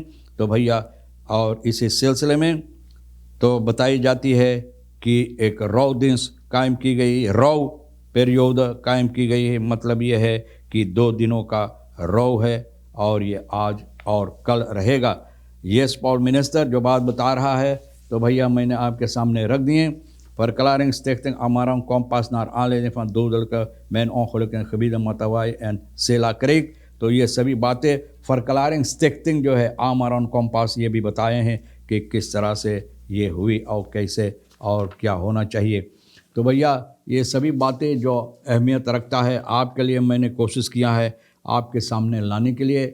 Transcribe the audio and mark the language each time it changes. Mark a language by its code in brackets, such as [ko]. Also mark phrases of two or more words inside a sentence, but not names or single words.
[hns] तो भैया और इसी सिलसिले में तो बताई जाती है कि एक रौ दिन कायम की गई, रौ पीरियड कायम की गई है। मतलब ये है कि 2 दिनों का रौ है और ये आज और कल रहेगा। यस पॉल मिनिस्टर जो बात बता रहा है तो भैया मैंने आपके सामने रख दिए। [nl] Verklaringsstichting Amarang Kompas naar aanleiding van dodelijke mijnongelukken in gebieden Matawai en Sela Creek। [hns] तो ये सभी बातें Verklaringsstichting जो है Amarang Kompas ये भी बताए हैं कि किस तरह से ये हुई और कैसे और क्या होना चाहिए। तो भैया ये सभी बातें जो अहमियत रखता है आपके लिए मैंने कोशिश किया है आपके सामने लाने के लिए।